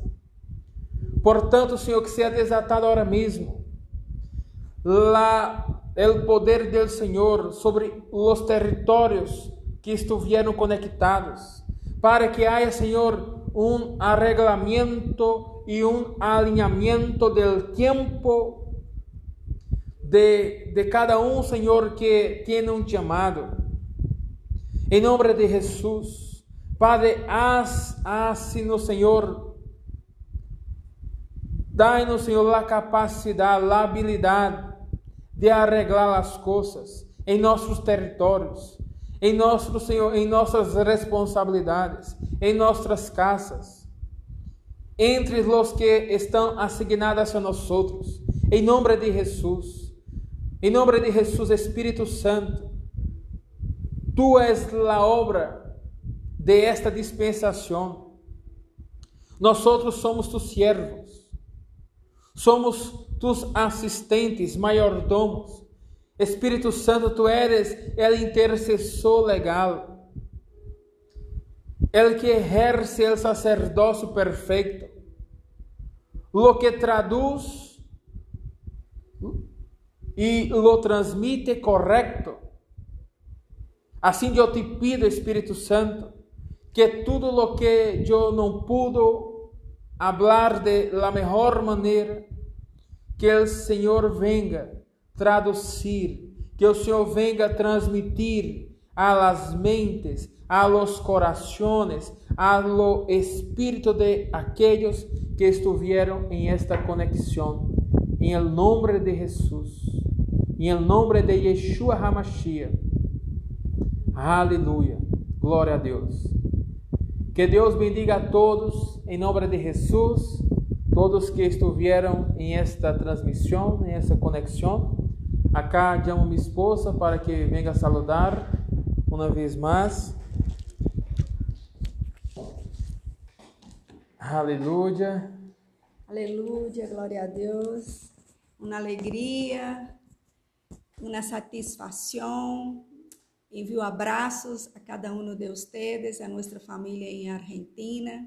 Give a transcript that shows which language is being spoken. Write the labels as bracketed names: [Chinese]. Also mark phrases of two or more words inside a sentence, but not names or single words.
[Portuguese] Portanto, Senhor, que seja desatado agora mesmo o poder do Senhor sobre os territórios que estiveram conectados, para que haya, Senhor, um arreglamento e um alinhamento do tempo de cada Senhor, que tem um chamado. Em nome de Jesus, [Spanish] Padre, haz-nos, [Portuguese] Senhor, dai-nos, Senhor, a capacidade, a habilidade de arreglar as coisas em nossos territórios, em nosso, Senhor, em nossas responsabilidades, em nossas casas, entre os que estão assignados a nós. Em nome de Jesus, Espírito Santo, Tu és a obra de esta dispensação. Nós somos [Spanish] tus siervos, somos tus assistentes, mayordomos. Espírito Santo, Tu eres o intercessor legal, el que ejerce el sacerdócio perfeito, lo que traduz e lo transmite correcto. [Portuguese] Assim eu [Spanish] te pido, Espírito Santo, [Portuguese] que tudo [Spanish] lo que [Portuguese] eu não pude [Spanish] hablar de la mejor maneira, [Portuguese] que o Senhor [Spanish] venga traduzir, [Portuguese] que o Senhor [Spanish] venga transmitir a las mentes, a los corazones, a lo espírito de aquellos que estuvieron en esta conexión. En el nombre de Jesús, en el nombre de Yeshua HaMashiach. Aleluya, gloria a Dios. [Portuguese] Que Deus bendiga a todos, em nome de Jesus, todos que estiveram em esta transmissão, em esta conexão. Acá chamo minha esposa [Spanish] para que venga saludar [Portuguese] uma vez mais. Aleluia. Aleluia, glória a Deus. Uma alegria, uma satisfação Envio abraços a cada um de vocês, a nossa família em Argentina.